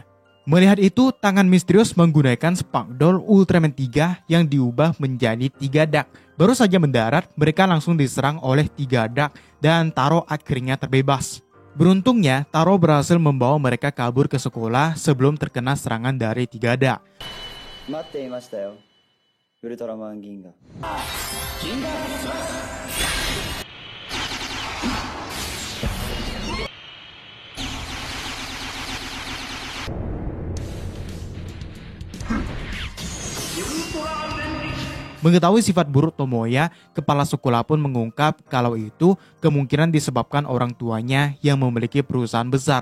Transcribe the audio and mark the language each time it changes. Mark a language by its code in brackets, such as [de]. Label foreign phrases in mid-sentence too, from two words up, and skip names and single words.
[id] Melihat itu, tangan misterius menggunakan Spectre Ultraman 3 yang diubah menjadi 3 Dark. Baru saja mendarat, mereka langsung diserang oleh 3 Dark dan Taro akhirnya terbebas. Beruntungnya, Taro berhasil membawa mereka kabur ke sekolah sebelum terkena serangan dari 3 Dark. [ja] 待っていましたよ、ウルトラマン銀河。 [id] Mengetahui sifat buruk Tomoya, kepala sekolah pun mengungkap kalau itu kemungkinan disebabkan orang tuanya yang memiliki perusahaan besar.